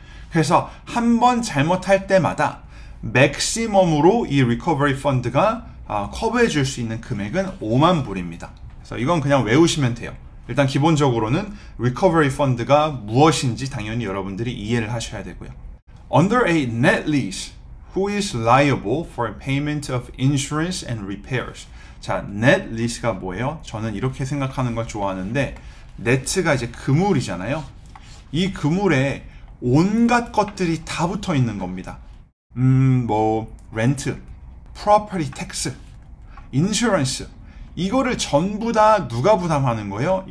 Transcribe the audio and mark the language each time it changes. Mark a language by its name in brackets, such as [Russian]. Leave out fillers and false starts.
[Korean] 그래서 한 번 잘못할 때마다 맥시멈으로 이 리커버리 펀드가 커버해 줄 수 있는 금액은 5만 불입니다. 그래서 이건 그냥 외우시면 돼요. 일단 기본적으로는 리커버리 펀드가 무엇인지 당연히 여러분들이 이해를 하셔야 되고요. [English] Under a net lease, who is liable for payment of insurance and repairs? [Korean] 자, net lease가 뭐예요? 저는 이렇게 생각하는 걸 좋아하는데 net가 이제 그물이잖아요. 이 그물에 온갖 것들이 다 붙어 있는 겁니다. 뭐 렌트, property tax, insurance 이거를 전부 다 누가 부담하는 거예요?